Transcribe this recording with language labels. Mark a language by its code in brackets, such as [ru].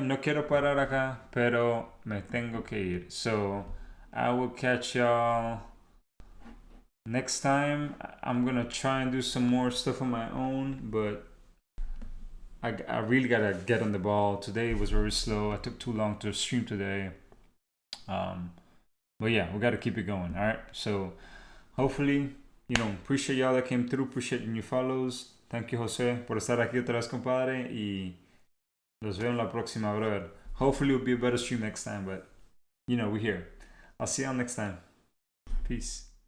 [es] No quiero parar acá, pero me tengo que ir. [en] So, I will catch y'all next time. I'm gonna try and do some more stuff on my own, but I really gotta get on the ball. Today was very slow. I took too long to stream today. But yeah, we gotta keep it going. Alright, so hopefully, appreciate y'all that came through. Appreciate your new follows. Thank you, [es] Jose, por estar aquí otra vez, compadre. Y los veo en la próxima, brother. [en] Hopefully, it'll be a better stream next time, but we're here. I'll see y'all next time. Peace.